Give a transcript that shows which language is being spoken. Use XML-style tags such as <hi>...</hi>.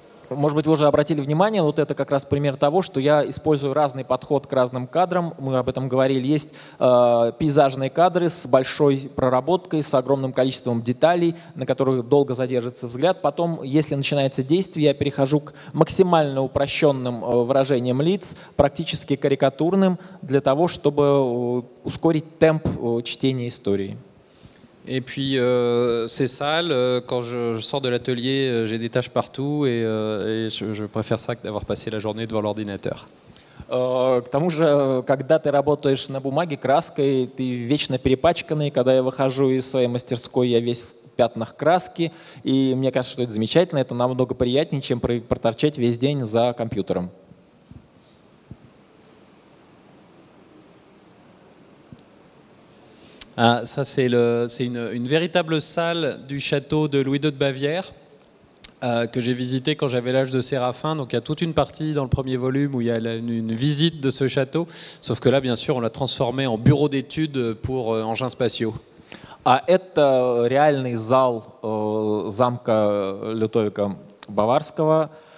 <ru>Может быть, вы уже обратили внимание, вот это как раз пример того, что я использую разный подход к разным кадрам. Мы об этом говорили. Есть пейзажные кадры с большой проработкой, с огромным количеством деталей, на которых долго задержится взгляд. Потом, если начинается действие, я перехожу к максимально упрощенным выражениям лиц, практически карикатурным, для того, чтобы ускорить темп чтения истории.</ru> <fr>Et puis c'est sale, quand je sors de l'atelier, j'ai des taches partout et je préfère ça que d'avoir passé la journée devant l'ordinateur.</fr> <ru>К тому же, когда ты работаешь на бумаге краской, ты вечно перепачканный. Когда я выхожу из своей мастерской, я весь в пятнах краски. И мне кажется, что это замечательно, это намного приятнее, чем проторчать весь день за компьютером.</ru> <fr>Ah, ça, c'est une véritable salle du château de Louis II de Bavière que j'ai visité quand j'avais l'âge de Séraphin. Donc il y a toute une partie dans le premier volume où il y a une visite de ce château. Sauf que là, bien sûr, on l'a transformé en bureau d'études pour engins spatiaux.</fr> <ru>А это реальный зал замка Людовика Баварского.</ru>